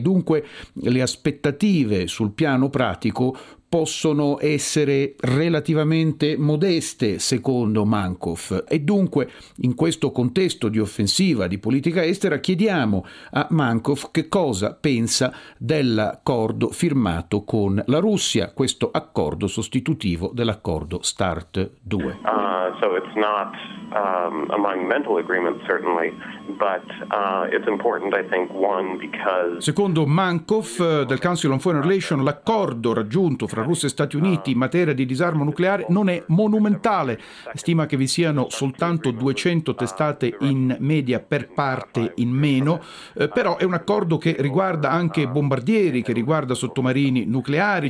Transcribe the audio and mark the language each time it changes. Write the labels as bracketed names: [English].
[Italian] Dunque le aspettative sul piano pratico possono essere relativamente modeste, secondo Mankoff. E dunque, in questo contesto di offensiva di politica estera, chiediamo a Mankoff che cosa pensa dell'accordo firmato con la Russia, questo accordo sostitutivo dell'accordo START 2. [English] So it's not a monumental agreement, certainly, but it's important, I think, one, because... [Italian] Secondo Mankoff, del Council on Foreign Relations, l'accordo raggiunto fra Russia e Stati Uniti in materia di disarmo nucleare non è monumentale. Stima che vi siano soltanto 200 testate in media per parte in meno, però è un accordo che riguarda anche bombardieri, che riguarda sottomarini nucleari.